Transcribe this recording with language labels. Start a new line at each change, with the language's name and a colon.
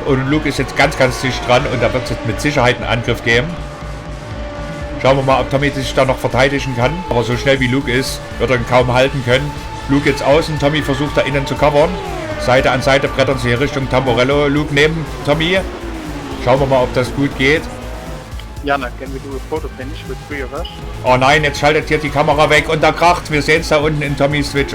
German: Und Luke ist jetzt ganz, ganz dicht dran. Und da wird es jetzt mit Sicherheit einen Angriff geben. Schauen wir mal, ob Tommy sich da noch verteidigen kann. Aber so schnell wie Luke ist, wird er ihn kaum halten können. Luke jetzt außen. Tommy versucht da innen zu covern. Seite an Seite brettern sie hier Richtung Tamborello. Luke neben Tommy. Schauen wir mal, ob das gut geht.
English: Jana, can we do a photo finish with 3 of us?
German: Oh nein, jetzt schaltet hier die Kamera weg und da kracht. Wir sehen es da unten in Tommys Switch.